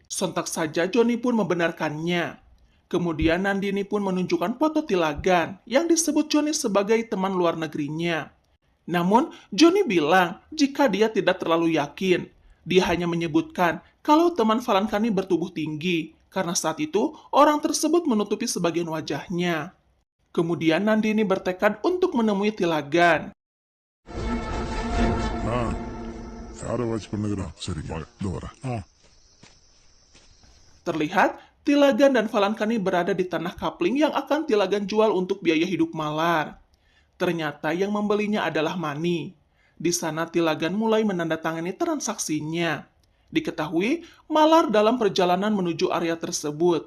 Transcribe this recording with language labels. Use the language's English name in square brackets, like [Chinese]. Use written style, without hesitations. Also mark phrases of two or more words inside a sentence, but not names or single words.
[Indonesian] Sontak saja Johnny pun membenarkannya. Kemudian Nandini pun menunjukkan foto Tilagan yang disebut Johnny sebagai teman luar negerinya. Namun, Johnny bilang jika dia tidak terlalu yakin. Dia hanya menyebutkan kalau teman Valankani bertubuh tinggi, karena saat itu orang tersebut menutupi sebagian wajahnya. Kemudian Nandini bertekad untuk menemui Tilagan. [Tamil] யாரை வாட்ச் பண்ணுகிறோம் சரிங்க இதோ வரேன் [Indonesian] Terlihat, Tilagan dan Valankani berada di tanah kapling yang akan Tilagan jual untuk biaya hidup Malar. Ternyata yang membelinya adalah Mani. Di sana Tilagan mulai menandatangani transaksinya. Diketahui, Malar dalam perjalanan menuju area tersebut.